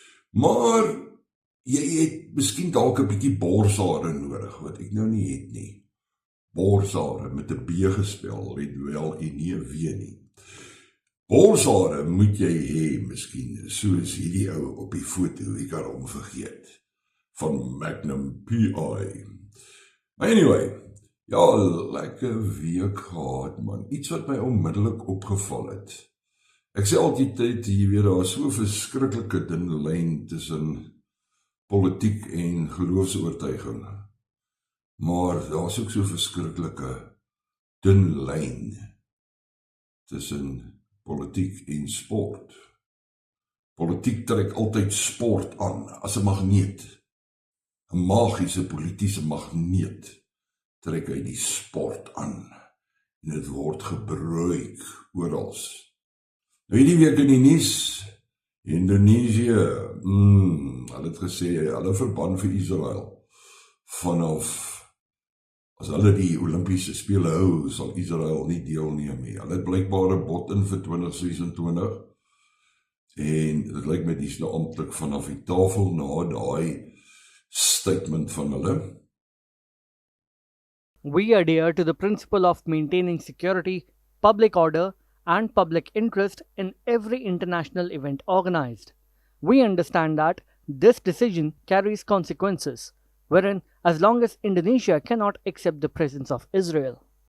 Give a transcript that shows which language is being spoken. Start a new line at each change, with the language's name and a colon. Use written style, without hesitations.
Afrikaans: Maar, jy het miskien dalk 'n bietjie borshare nodig, wat ek nou nie het nie. Borshare met 'n B gespel, het wel en nie 'n W nie. Borshare moet jy hê, miskien, soos hierdie ou op die foto, ek kan hom vergeet, van Magnum PI. Maar anyway, ja, lekker week gehad, man, iets wat my onmiddellik opgeval het. Ek sê altyd, jy weet, daar is so 'n verskriklike dun lyn tussen politiek en geloofsoortuiging. Maar daar is ook so 'n verskriklike dun lyn tussen politiek en sport. Politiek trek altyd sport aan, as 'n magneet. 'n Magiese politiese magneet trek hy die sport aan. En dit word gebruik oral. Nou hierdie week in die nuus, Indonesië, hulle het gesê, hulle verbân vir Israel vanaf as hulle die Olimpiese spele hou, sal Israel nie deelneem nie. Hulle het blykbaar 'n bod in vir 2026 en dit lyk my dis nou amptelik vanaf die tafel na daai statement van hulle.
English: We adhere to the principle of maintaining security, public order, and public interest in every international event organized. We understand that this decision carries consequences, wherein as long as Indonesia cannot accept the presence of Israel.